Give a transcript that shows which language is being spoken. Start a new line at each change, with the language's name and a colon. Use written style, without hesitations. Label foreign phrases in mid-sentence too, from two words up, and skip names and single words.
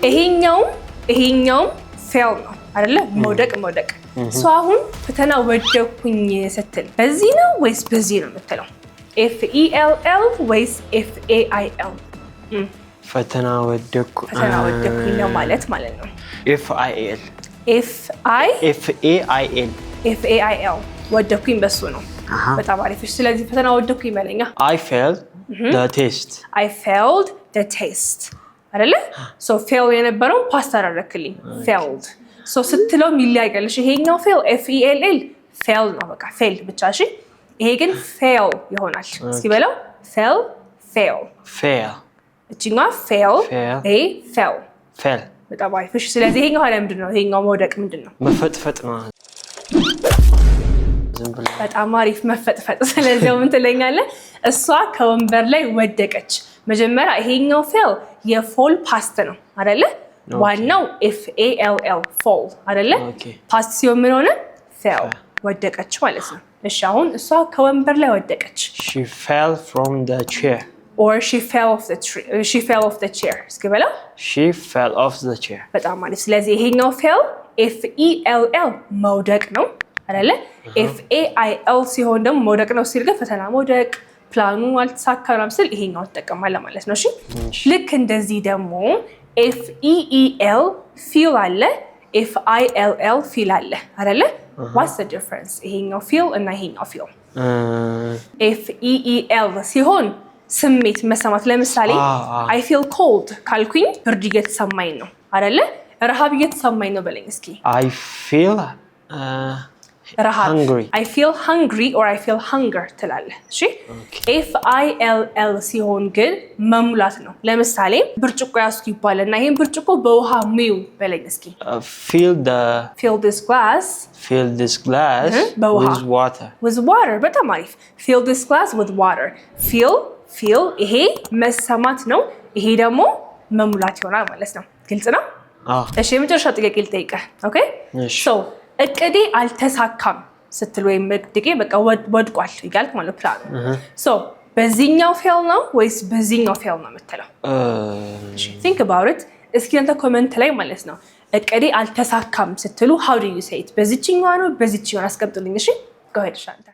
Amharic: ይሄኛው fail ነው አይደለ መውደቅ ሰው አሁን ፈተና ወደኩኝ ስትል በዚህ ነው ወይስ በዚህ ነው የምትለው FELL ወይስ FAIL ፈተና ወደኩኝ ነው ማለት ነው
English: FIL FAIL
Amharic: ወደኩኝ በሱ ነው በጣም አሪፍ ስለዚህ ፈተና ወደኩኝ በለኛ
English: I failed the test
Amharic: አይደለ so fail የነበረው ፓስት አደረክልኝ failed so ስትለው ሚሊያይገልሽ ይሄኛው
English: fail FELL fail
Amharic: ነው በቃ fail ብቻ እሺ ይሄ ግን fail ይሆናል እስኪ በለው fail እቺኛው
English: fail fail
Amharic: በጣም አሪፍ እሺ ስለዚህ ይሄኛው ሀለ ምንድነው ይሄኛው መውደቅ ምንድነው መፈጥፈጥ ነው በጣም አሪፍ መፈጥፈጥ ስለዚህ ምን ትለኛለህ እሷ ከወንበር ላይ ወደቀች መጀመሪያ ይሄኛው fail የፎል ፓስት ነው አይደለ ዋናው
English: FALL fall
Amharic: አይደለ ፓስት ሲሆን ምን ሆነ fail ወደቀች ማለት ነው እሺ አሁን እሷ ከወንበር ላይ ወደቀች
English: she fell from the chair or she fell off the chair
Amharic: እስኪ በለው
English: she fell off the chair
Amharic: በጣም አሪፍ ስለዚህ ይሄኛው
English: fail FELL
Amharic: መውደቅ ነው አይደለ FAIL ሲሆን ደግሞ መውደቅ ነው ሲል ግን ፈተና መውደቅ ፕላኑ አልተሳካም ሲል ይሄኛው ተጠቀማለ ማለት ነው እሺ ልክ እንደዚህ ደግሞ
English: FEEL feel
Amharic: አለ
English: FILL feel
Amharic: አለ አይደለ
English: what's the difference
Amharic: ይሄኛው feel እና ይሄኛው feel FEEL ሲሆን ስሜት መሰማት ለምሳሌ
English: I feel cold
Amharic: ካልኩኝ ብርድ እየተሰማኝ ነው አይደለ ረሃብ እየተሰማኝ ነው በለኝ እስኪ
English: I feel hungry I feel hungry or I feel hunger
Amharic: ትላለህ እሺ FILL ሲሆን ግን መሙላት ነው ለምሳሌ ብርጭቆ ያስኩ ይባልና ይሄን ብርጭቆ በውሃ ሙዩ በለኝ እስኪ
English: fill this glass with water
Amharic: በጣም አሪፍ
English: fill this glass with water
Amharic: feel ይሄ መሰማት ነው ይሄ ደግሞ መሙላት ይሆናል ማለት ነው ግልጽ ነው እሺ የመጨረሻው ጥያቄ ልጠይቅህ ኦኬ so እቅዴ አልተሳካም ስትል ወይም እቅዴ በቃ ወድቋል ይጋልክ ማለት ፕላን so በዚህኛው fail ነው ወይስ በዚህኛው fail ነው የምትለው
English: think about it
Amharic: እስኪ አንተ ኮሜንት ላይ ማለት ነው እቅዴ አልተሳካም ስትሉ
English: how do you say it
Amharic: በዚህኛው ነው በዚህኛው አስቀምጡልኝ እሺ
English: go ahead
Amharic: ሻንታ